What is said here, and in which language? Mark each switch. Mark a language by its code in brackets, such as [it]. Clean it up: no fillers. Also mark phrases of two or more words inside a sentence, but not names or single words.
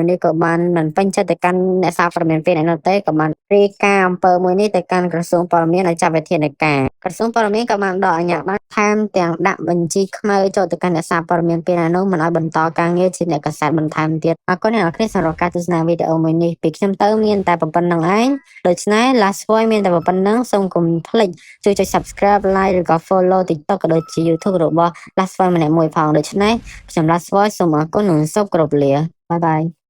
[km] នេះក៏បានមិនពេញចិត្តទៅកាន់អ្នកសារព័ត៌មាន2នាក់នោះទេក៏បានរាយការណ៍អំពើមួយនេះទៅកាន់ក្រសួងព័ត៌មានឲ្យ ចាត់វិធានការក្រសួងព័ត៌មានក៏បានដកអាជ្ញាប័ណ្ណថែមទាំងដាក់បញ្ជីខ្មៅចូលទៅកាន់អ្នកសារព័ត៌មាន2នាក់នោះមិនឲ្យបន្តការងារជាអ្នកកាសែតបន្ថែមទៀតអរគុណអ្នកនរគ្នាសម្រាប់ការទស្សនាវីដេអូមួយនេះពីខ្ញុំទៅមានតែប៉ុណ្្នឹងឯងដូច្នេះ last voice មានតែប៉ុណ្្នឹងសូមកុំភ្លេចជួយចុច [en] subscribe like [km] ឬក៏ follow TikTok ក៏ដូចជា YouTube របស់ last voice ម្នាក់មួយផងដូច្នេះខ្ញុំ last voice សូមអរគុណនិងសូមគោរពលាបាយបាយ